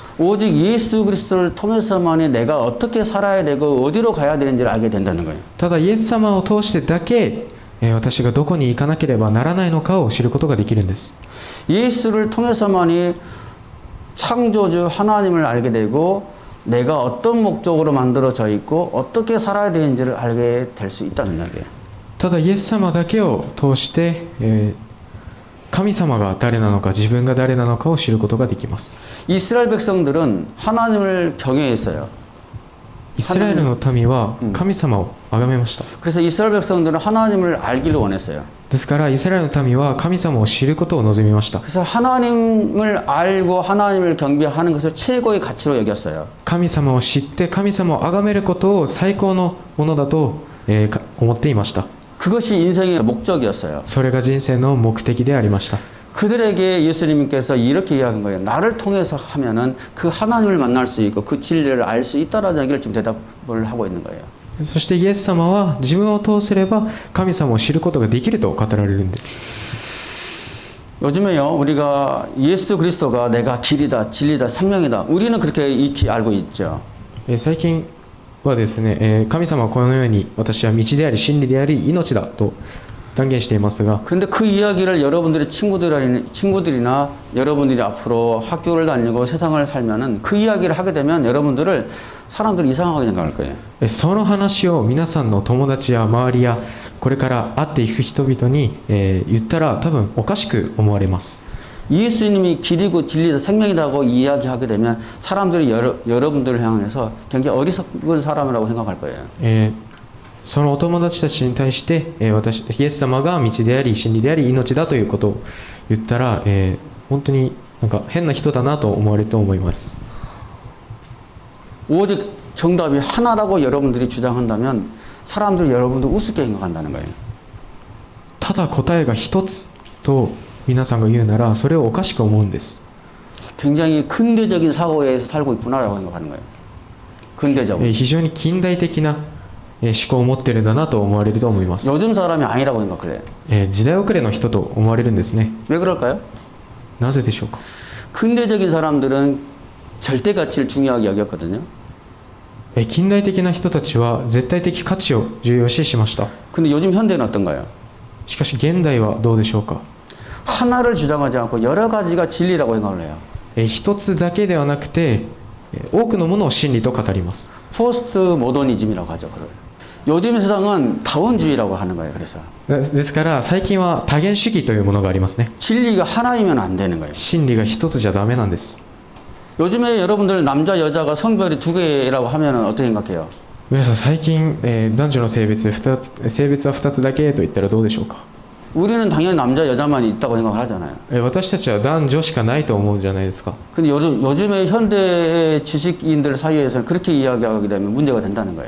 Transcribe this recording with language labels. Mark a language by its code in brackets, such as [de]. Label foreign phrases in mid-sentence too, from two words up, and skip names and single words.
[ko] 오직 예수 그리스도를 통해서만이 내가 어떻게 살아야 되고 어디로 가야 되는지를 알게 된다는 거예요. [ja] ただイエス様を通してだけ私がどこに行かなければならないのかを知ることができるんです。 [ko] 예수를 통해서만이 창조주 하나님을 알게 되고 내가 어떤 목적으로 만들어져 있고 어떻게 살아야 되는지를 알게 될 수 있다는 이야기예요. [ja] ただイエス様だけを通して、神様が誰なのか自分が誰なのかを知ることができます。 [ko] 이스라엘 백성들은 하나님을 경외했어요. [ja] イスラエルの民は神様を崇めました。 [ko] 그래서 이스라엘 백성들은 하나님을 알기를 원했어요. [ja] ですからイスラエルの民は神様を知ることを望みました。 [ko] 그래서 하나님을 알고 하나님을 경배하는 것을 최고의 가치로 여겼어요. [ja] 神様を知って神様を崇めることを最高のものだと、思っていました。 [ko] 그것이 인생의 목적이었어요. [ja] それが人生の目的でありました。 [ko] 그들에게 예수님께서 이렇게 이야기한 거예요. 나를 통해서 하면은 그 하나님을 만날 수 있고 그 진리를 알 수 있다라는 얘기를 지금 대답을 하고 있는 거예요. [ja] そしてイエス様は自分を通すれば神様を知ることができると語られるんです。 [ko] 요즘에요 우리가 예수 그리스도가 내가 길이다 진리다 생명이다 우리는 그렇게 익히 알고 있죠. [ja] 最近はですね、神様はこのように私は道であり真理であり命だと断言していますが [ko] 근데 그 이야기를 여러분들의 친구들이나 여러분들이 앞으로 학교를 다니고 세상을 살면은 그 이야기를 하게 되면 여러분들을 사람들이 이상하게 생각할 거예요. [ja] その話を皆さんの友達や周りやこれから会っていく人々に、言ったら多分おかしく思われます。 [ko] 예수님이 길이고 진리다 생명이라고 이야기하게 되면 사람들이 여러분들을 향해서 굉장히 어리석은 사람이라고 생각할 거예요. [ja] そのお友達たちに対して、イエス様が道であり真理であり命だということを言ったら、本当になんか変な人だなと思われると思います。 [ko] 오직 정답이 하나라고 여러분들이 주장한다면 사람들이 여러분들 우습게 생각한다는 거예요. [ja] ただ答えが一つと皆さんが言うならそれをおかしく思うんです。 [ko] 굉장히 근대적인 사고에서 살고 있구나라고 생각하는 거예요. 근대적. [ja] 非常に近代的な思考を持ってるんだなと思われると思います。 [ko] 요즘 사람이 아니라고 생각을 해요. [ja] 時代遅れの人と思われるんですね。 [ko] 왜 그럴까요? [ja] なぜでしょうか。 [ko] 근대적인 사람들은 절대 가치를 중요하게 여겼거든요. [ja] 近代的な人たちは絶対的価値を重要視しました。 [ko] 근데 요즘 현대는 어떤가요? [ja] しかし現代はどうでしょうか。 [ko] 하나를 주장하지 않고 여러 가지가 진리라고 생각을 해요. [ja] 一つだけではなくて多くのものを真理と語ります。 [ko] 포스트 모더니즘이라고 하죠. 그걸. 요즘 세상은 다원주의라고 하는 거예요. 그래서 [ja] ですから最近は多元主義というものがありますね。 [ko] 진리가 하나이면 안 되는 거예요. [ja] 真理が一つじゃダメなんです。 [ko] 요즘에 여러분들 남자 여자가 성별이 두 개라고 하면 어떻게 생각해요? [ja] 皆さん最近、男女の性別は2つだけと言ったらどうでしょうか。 [ko] 우리는 당연히 남자 여자만 있다고 생각을 하잖아요. [ja] 私たちは男女しかないと思うんじゃないですか。 [ko] 근데 요즘에 현대 지식인들 사이에서는 그렇게 이야기하게 되면 문제가 된다는 거예요.